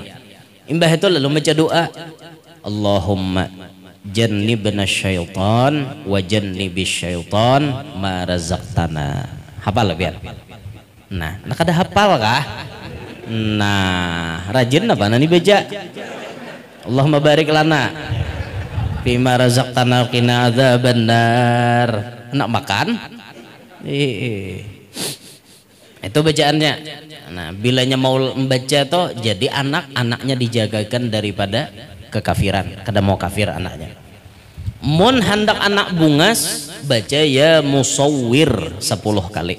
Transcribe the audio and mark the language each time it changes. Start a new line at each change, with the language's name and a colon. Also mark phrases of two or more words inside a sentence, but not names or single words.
Banjar: Imbah itu lalu baca doa,
Arabic: اللهم جنبنا الشيطان وجنب الشيطان ما رزقتنا.
Banjar: Hafal biar. Nah, kada hafal kah? Nah, rajin apa nani baca?
Arabic: اللهم بارك لنا فيما رزقتنا وقنا عذاب النار.
Indonesian: Enak makan? Itu bacaannya.
Banjar: Nah, bilanya mau membaca toh jadi anak-anaknya dijagakan daripada kekafiran. Kada mau kafir anaknya. Mun hendak anak bungas baca
Arabic: يا مصور
Banjar: 10 kali.